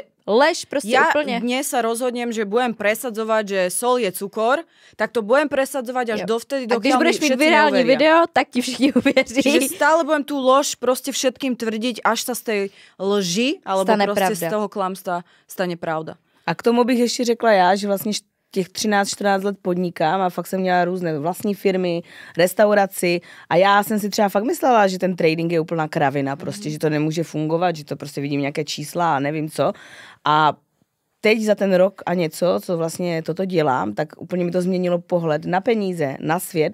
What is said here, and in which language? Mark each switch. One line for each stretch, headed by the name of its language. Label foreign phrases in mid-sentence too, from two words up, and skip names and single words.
Czech: lež prostě
Slovak: ja
Czech: úplně.
Slovak: dnes sa rozhodnem, že budem presadzovať, že sol je cukor, tak to budem presadzovať až dovtedy,
Czech: A když
Slovak: dokiaľ
Czech: budeš mi mít
Slovak: všetci
Czech: virální
Slovak: neuveria.
Czech: video, tak ti všichni uvěří.
Slovak: Čiže stále budem tú lož proste všetkým tvrdiť, až sa z tej lži, alebo Stane proste pravda. z toho klamstva stane pravda.
Czech: A k tomu bych ještě řekla já, že vlastně těch 13-14 let podnikám a fakt jsem měla různé vlastní firmy, restauraci a já jsem si třeba fakt myslela, že ten trading je úplná kravina, prostě, že to nemůže fungovat, že to prostě vidím nějaké čísla a nevím co. A teď za ten rok a něco, co vlastně toto dělám, tak úplně mi to změnilo pohled na peníze, na svět.